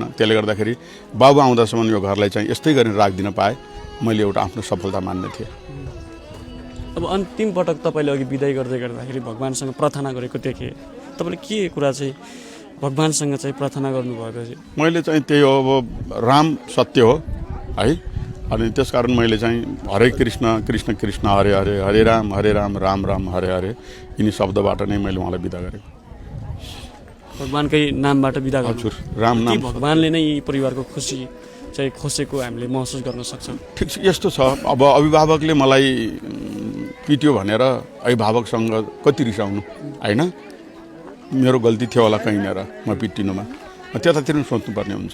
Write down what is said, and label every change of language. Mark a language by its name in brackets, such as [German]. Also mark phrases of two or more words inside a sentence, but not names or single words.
[Nepali] त्यसले गर्दाखेरि बाबु आउँदासम्म यो घरलाई चाहिँ यस्तै गरेर राखिदिन पाएँ, मैले एउटा आफ्नो सफलता मान्ने थिएँ। अब अन्तिम पटक तपाईँले अघि बिदाई गर्दाखेरि भगवानसँग प्रार्थना गरेको देखेँ। तपाईँले के कुरा चाहिँ भगवानसँग चाहिँ प्रार्थना गर्नुभएको चाहिँ? मैले चाहिँ त्यही हो, अब राम सत्य हो है, अनि त्यसकारण मैले चाहिँ हरे कृष्ण कृष्ण कृष्ण हरे हरे, हरे राम राम राम हरे हरे, यिनी शब्दबाट नै मैले उहाँलाई बिदा गरेको। भगवानकै नामबाट बिदा गर्नु? हजुर, राम नाम। भगवानले नै परिवारको खुसी चाहिँ खोसेको हामीले महसुस गर्न सक्छौँ। ठिक छ, यस्तो छ। अब अभिभावकले मलाई पिट्यो भनेर अभिभावकसँग कति रिसाउनु होइन, मेरो गल्ती थियो होला कहीँनिर म पिटिनुमा, त्यतातिर पनि सोच्नुपर्ने हुन्छ।